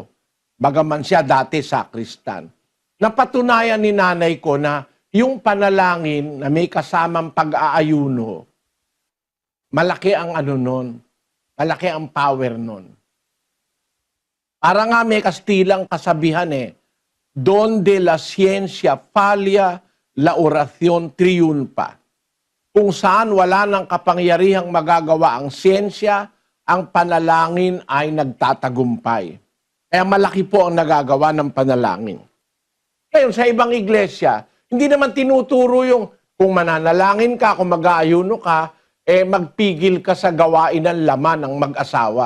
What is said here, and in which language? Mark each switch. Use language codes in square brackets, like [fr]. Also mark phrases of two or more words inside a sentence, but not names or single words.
[tl] Bagaman siya dati sakristan. Napatunayan ni nanay ko na yung panalangin na may kasamang pag-aayuno, malaki ang nun, malaki ang power nun. Para nga may Kastilang kasabihan [es] donde la ciencia falla, la oración triunfa. [tl] Kung saan wala ng kapangyarihang magagawa ang siyensya, ang panalangin ay nagtatagumpay. Kaya malaki po ang nagagawa ng panalangin. Ngayon, sa ibang iglesia, hindi naman tinuturo yung kung mananalangin ka, kung mag-aayuno ka, magpigil ka sa gawain ng laman ng mag-asawa.